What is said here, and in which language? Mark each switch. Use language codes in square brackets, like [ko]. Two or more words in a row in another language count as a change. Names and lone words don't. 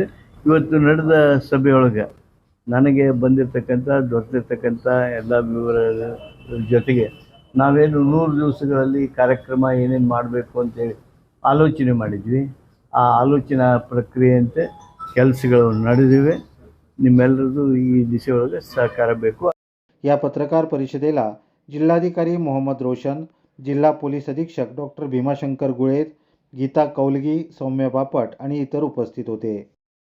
[kn] ಇವತ್ತು ನಡೆದ ಸಭೆಯೊಳಗೆ ನನಗೆ ದೊರೆತಿರ್ತಕ್ಕಂಥ ಎಲ್ಲ ವಿವರಗಳ ಜೊತೆಗೆ ನಾವೇನು 100 ದಿವಸಗಳಲ್ಲಿ ಕಾರ್ಯಕ್ರಮ ಏನೇನು ಮಾಡಬೇಕು ಅಂತೇಳಿ ಆಲೋಚನೆ ಮಾಡಿದ್ವಿ. ಆ ಆಲೋಚನಾ ಪ್ರಕ್ರಿಯೆಯಂತೆ ಕೆಲಸಗಳು ನಡೆದಿವೆ. ನಿಮ್ಮೆಲ್ಲರದು ಈ ದಿಶೆಯೊಳಗೆ ಸಹಕಾರ ಬೇಕು. [mr] या पत्रकार परिषदेला जिल्हाधिकारी मोहम्मद रोशन, जिल्हा पोलीस अधीक्षक डॉक्टर भीमाशंकर गुळेत, गीता कौलगी, सौम्य बापट आणि इतर उपस्थित होते.